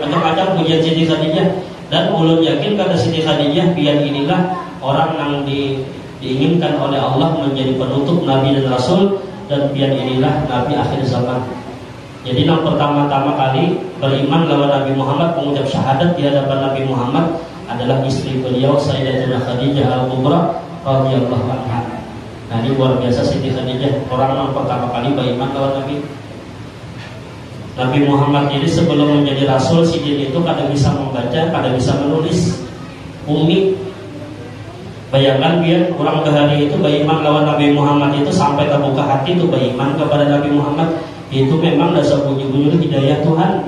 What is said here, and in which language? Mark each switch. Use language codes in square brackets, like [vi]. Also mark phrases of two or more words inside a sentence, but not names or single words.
[id] Macam-macam pujian Siti Khadijah. Dan ulun yakin kata Siti Khadijah, pian inilah orang yang diinginkan oleh Allah menjadi penutup Nabi dan Rasul, dan pian inilah Nabi akhir zaman. Jadi yang pertama-tama kali beriman lawan Nabi Muhammad, mengucap syahadat di hadapan Nabi Muhammad adalah istri beliau Sayyidatina Khadijah Al-Kubra [ar] رضي الله عنها. [id] Nah, ini luar biasa Siti Khadijah, orang yang pertama kali beriman lawan Nabi. Nabi Muhammad ini sebelum menjadi Rasul, Sidin itu kada bisa membaca, kada bisa menulis, umi. Bayangkan biar kurang bahari itu beriman lawan Nabi Muhammad itu sampai terbuka hati itu beriman kepada Nabi Muhammad, itu memang dasar bunyi-bunyi hidayah Tuhan.